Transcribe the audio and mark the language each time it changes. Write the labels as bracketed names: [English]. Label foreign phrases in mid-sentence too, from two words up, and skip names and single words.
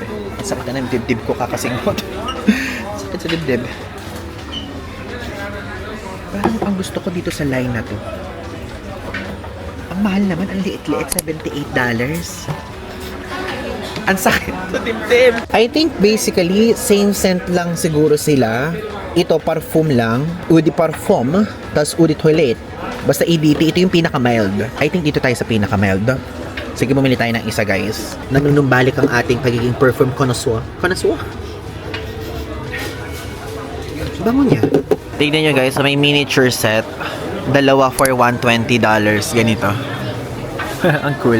[Filipino] Sakit na ng dibdib ko kakasingot. Sakit sa dibdib. Parang ang gusto ko dito sa line na to. Ang mahal naman, ang liit-liit, $78. Ang sakit sa dibdib. [English] I think basically, same scent [Filipino] lang siguro sila. Ito, parfum lang. [French] Eau de parfum. Tapos eau de toilette. [Filipino] Basta EDT, ito yung pinaka-mild. [English] I think [Filipino] dito tayo sa pinaka-mild. Sige, bumili tayo ng isa, guys. Nanunumbalik ang ating pagiging [English] perfume connoisseur. [Filipino] Connoisseur? Bango niya. Tignan nyo, guys, may miniature set. Dalawa for $120. Ganito. Ang cool.